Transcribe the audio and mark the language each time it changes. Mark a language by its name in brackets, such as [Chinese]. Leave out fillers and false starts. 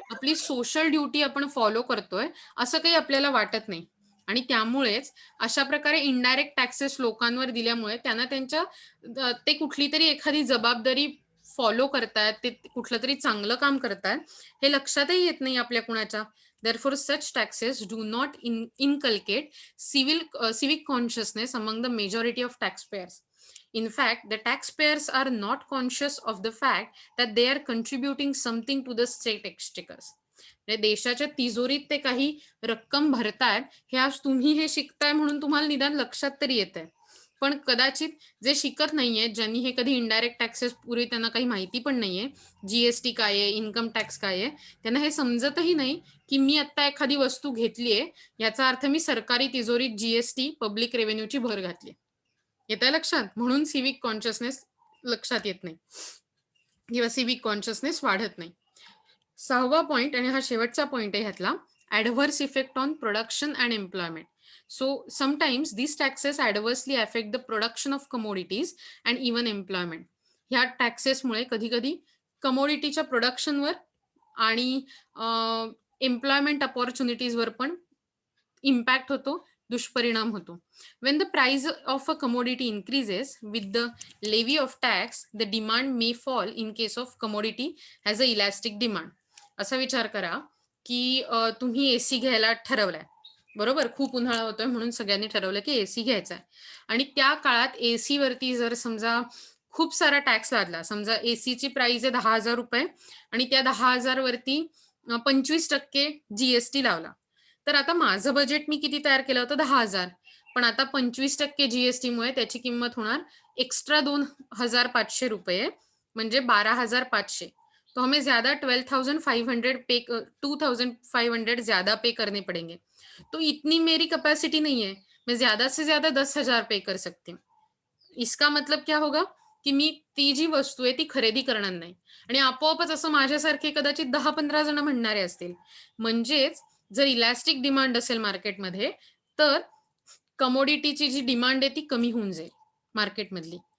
[Marathi] आपली social duty आपण follow करतोय, असं काही आपल्याला वाटत नाही. आणि त्यामुळेच अशा प्रकारे इनडायरेक्ट टॅक्सेस लोकांवर दिल्यामुळे त्यांना ते कुठलीतरी एखादी जबाबदारी फॉलो करतायत, ते कुठलं तरी चांगलं काम करतायत, हे लक्षातही येत नाही आपल्या कुणाच्या. [English] Therefore such taxes do not inculcate civic consciousness among the majority of taxpayers. In fact, the taxpayers are not conscious of the fact that they are contributing something to the state exchequers. [Marathi] म्हणजे देशाच्या तिजोरीत ते काही रक्कम भरतायत, हे आज तुम्ही हे शिकताय म्हणून तुम्हाला निदान लक्षात तरी येतंय. पण कदाचित जे शिकत नाहीये, ज्यांनी हे कधी इनडायरेक्ट टॅक्सेस पूर्वी त्यांना काही माहिती पण नाहीये, जी काय आहे, इन्कम टॅक्स काय आहे, त्यांना हे समजतही नाही, की मी आत्ता एखादी वस्तू घेतलीये, याचा अर्थ मी सरकारी तिजोरीत जी पब्लिक रेव्हेन्यूची भर घातली. येतंय लक्षात? म्हणून सिव्हिक कॉन्शियसनेस लक्षात येत नाही किंवा सिव्हिक कॉन्शियसनेस वाढत नाही. 6वा पॉइंट आणि हा शेवटचा पॉइंट आहे ह्यातला, [English] Adverse effect on production and employment. [Marathi] So sometimes [English] these taxes adversely affect the production of commodities and even employment. [Marathi] ह्या टॅक्सेसमुळे कधी-कधी कमोडिटीच्या प्रोडक्शनवर आणि एम्प्लॉयमेंट अपॉर्च्युनिटीजवर पण इम्पॅक्ट होतो, दुष्परिणाम होतो. [English] When the price of a commodity increases with the levy of tax, the demand may fall in case of commodity has a elastic demand. [Marathi] असा विचार करा, की तुम्ही एसी घ्यायला ठरवलाय. बरोबर? खूप उन्हाळा होतोय म्हणून सगळ्यांनी ठरवलं, की एसी घ्यायचा आहे. आणि त्या काळात एसीवरती जर समजा खूप सारा टॅक्स लादला. समजा एसीची प्राईस आहे ₹10,000 आणि त्या 10,000 वरती 25% जी लावला. तर आता माझं बजेट मी किती तयार केलं होतं 10,000. पण आता 25% जीएसटी मुळे त्याची किंमत होणार एक्स्ट्रा 2,500 रुपये, म्हणजे 12,500. [Hindi] तो हमें ज्यादा 12,500 पे 2,500 ज्यादा पे करने पड़ेंगे. तो इतनी मेरी कैपेसिटी नहीं है, मैं ज्यादा से ज्यादा 10,000 पे कर सकती हूँ. इसका मतलब क्या होगा, [Marathi] की मी ती जी वस्तू आहे ती खरेदी करणार नाही आणि आपोआपच असं माझ्यासारखे कदाचित 10-15 जण म्हणणारे असतील. म्हणजेच जर इलॅस्टिक डिमांड असेल मार्केटमध्ये, तर कमोडिटीची जी डिमांड आहे ती कमी होऊन जाईल मार्केटमधली.